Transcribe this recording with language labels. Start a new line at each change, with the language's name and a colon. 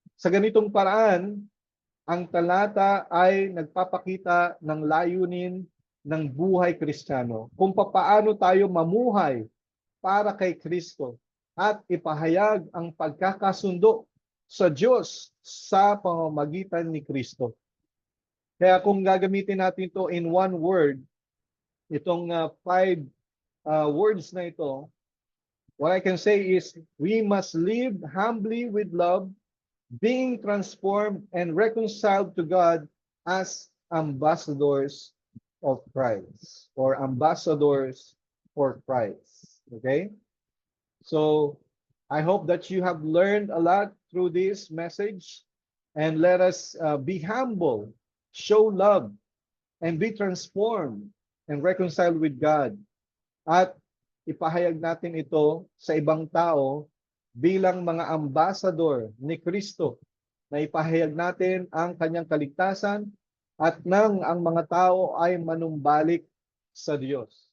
Filipino: Sa ganitong paraan, ang talata ay nagpapakita ng layunin ng buhay Kristiyano, kung papaano tayo mamuhay para kay Kristo at ipahayag ang pagkakasundo sa Diyos sa pamamagitan ni Kristo. Kaya kung gagamitin natin ito
English: in one word,
Filipino: itong five words na ito,
English: what I can say is we must live humbly with love, being transformed and reconciled to God as ambassadors of Christ or ambassadors for Christ. Okay? So, I hope that you have learned a lot through this message, and let us be humble, show love, and be transformed and reconciled with God.
Filipino: At ipahayag natin ito sa ibang tao bilang mga ambassador ni Kristo, na ipahayag natin ang kanyang kaligtasan at nang ang mga tao ay manumbalik sa Diyos.